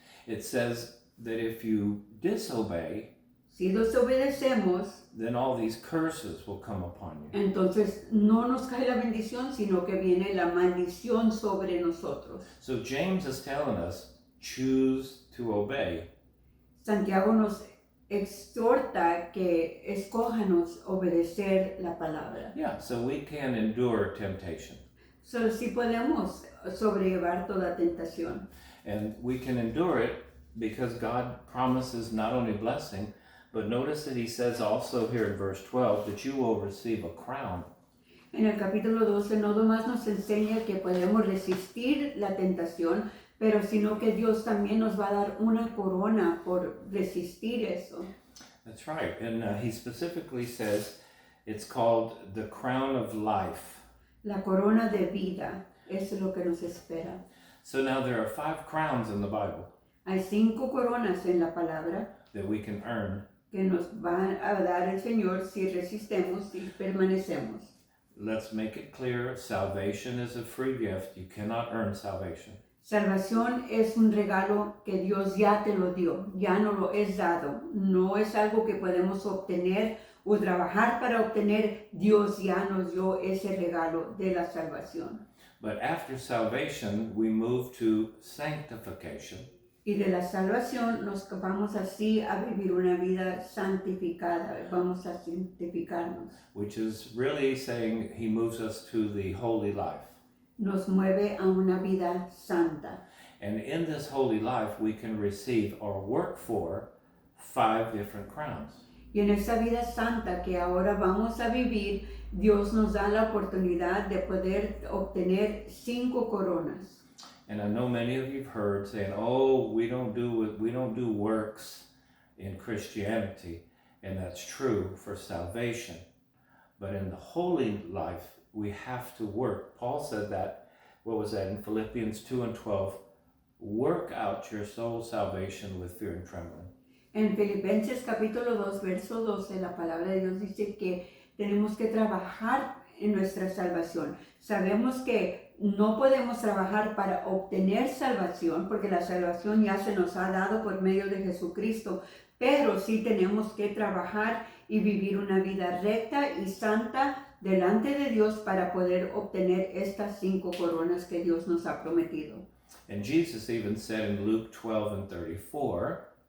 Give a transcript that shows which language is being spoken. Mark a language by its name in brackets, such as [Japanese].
[English] it says that if you disobey, [Spanish] si desobedecemos, [English] then all these curses will come upon you. [Spanish] entonces no nos cae la bendición, sino que viene la maldición sobre nosotros. [English] So James is telling us, choose to obey. [Spanish] Santiago nos exhorta que escójanos obedecer la palabra. [English] Yeah, so we can endure temptation. [Spanish] Solo si podemos sobrellevar toda tentación. [English] And we can endure it because God promises not only blessing, but notice that he says also here in verse 12 that you will receive a crown. [Spanish] En el capítulo 12 no nomás nos enseña que podemos resistir la tentación, pero sino que Dios también nos va a dar una corona por resistir eso. [English] That's right. And he specifically says it's called the crown of life. [Spanish] La corona de vida, eso es lo que nos espera. [English] So now there are 5 crowns in the Bible [Spanish] Hay 5 coronas en la palabra [English] that we can earn. [Spanish] que nos va a dar el Señor si resistemos y permanecemos. [English] Let's make it clear, salvation is a free gift. You cannot earn salvation. [Spanish] Salvación es un regalo que Dios ya te lo dio, ya no lo es dado. No es algo que podemos obtener o trabajar para obtener. Dios ya nos dio ese regalo de la salvación. [English] But after salvation, we move to sanctification. [Spanish] Y de la salvación nos vamos así a vivir una vida santificada, vamos a santificarnos. [English] Which is really saying he moves us to the holy life. [Spanish] Nos mueve a una vida santa. [English] And in this holy life, we can receive or work for 5 different crowns. [Spanish] Y en esa vida santa que ahora vamos a vivir, Dios nos da la oportunidad de poder obtener 5 coronas. [English] And I know many of you've heard saying, "Oh, we don't do works in Christianity," and that's true for salvation. But in the holy life, we have to work. Paul said that. What was that in Philippians 2:12? Work out your soul salvation with fear and trembling. [Spanish] En Filipenses capítulo 2, verso 12, la palabra de Dios dice que tenemos que trabajar en nuestra salvación. Sabemos que no podemos trabajar para obtener salvación, porque la salvación ya se nos ha dado por medio de Jesucristo, pero sí tenemos que trabajar y vivir una vida recta y santa delante de Dios para poder obtener estas 5 coronas que Dios nos ha prometido. [English] And Jesus even said in Luke 12:34,